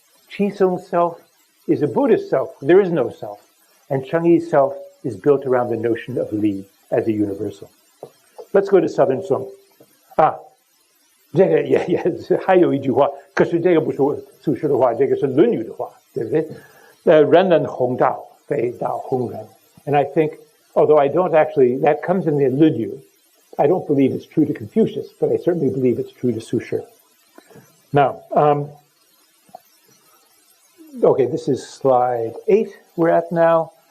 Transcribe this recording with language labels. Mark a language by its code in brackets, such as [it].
[en] Qi Song's self is a Buddhist self. There is no self. And Changyi's self is built around the notion of Li as a universal. Let's go to Southern Song. [zh] 这个也还有一句话，可是这个不是苏轼的话，这个是《论语》的话，对不对？人人弘道，非道弘人。 [en] And I think, although I don't actually, that comes in the 论语, I don't believe it's true to Confucius, but I certainly believe it's true to Su Shi. Now, okay, this is slide 8 we're at now.